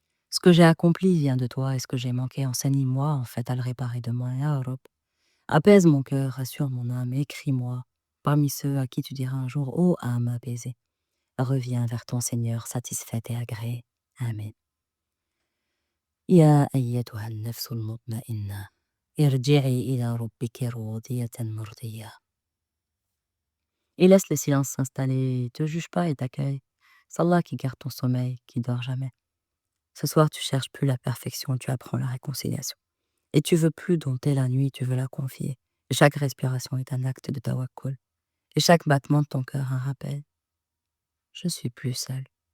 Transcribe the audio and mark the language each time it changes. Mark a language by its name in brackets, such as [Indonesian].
[French] Ce que j'ai accompli vient de toi et ce que j'ai manqué, enseigne-moi en fait à le réparer de moi, Ya Rab. Apaise mon cœur, rassure mon âme, écris-moi parmi ceux à qui tu diras un jour, ô âme apaisée, reviens vers ton Seigneur satisfaite et agréée. Amen. [Arabic] يا أيتها النفس المطمئنة ارجعي إلى ربك راضية مرضية. [French] Et laisse le silence s'installer, te juge pas et t'accueille. C'est Allah qui garde ton sommeil, qui dort jamais. Ce soir, tu cherches plus la perfection, tu apprends la réconciliation. Et tu veux plus dompter la nuit, tu veux la confier. Et chaque respiration est un acte de tawakkul. Et chaque battement de ton cœur un rappel. Je suis plus seul.